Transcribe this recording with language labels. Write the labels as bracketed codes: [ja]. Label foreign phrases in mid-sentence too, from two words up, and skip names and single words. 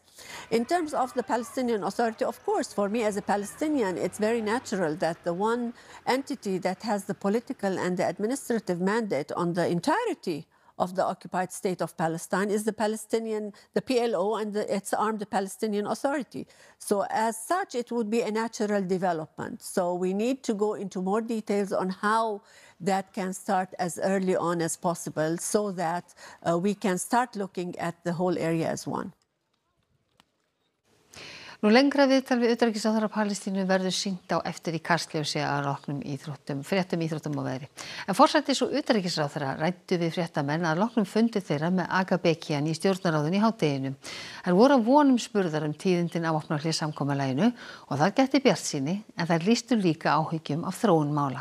[en] In terms of the Palestinian Authority, of course, for me as a Palestinian, it's very natural that the one entity that has the political and the administrative mandate on the entirety of the occupied state of Palestine is the PLO and its armed Palestinian Authority. So as such, it would be a natural development. So we need to go into more details on how that can start as early on as possible so that we can start looking at the whole area as one. [is] Nú lengra viðtal við utanríkisráðherra Palestínu verður sýnt á eftir í Kastljósi að loknum fréttum íþróttum og veðri. En forsætis- og utanríkisráðherra ræddu við fréttamenn að loknum fundi þeirra með Aga Bekian í stjórnarráðinu í hádeginu. Þær voru vonum spurðar tíðindin af vopnahléssamkomulaginu og það gætti bjartsýni en þær lýstu líka áhyggjum af þróun mála.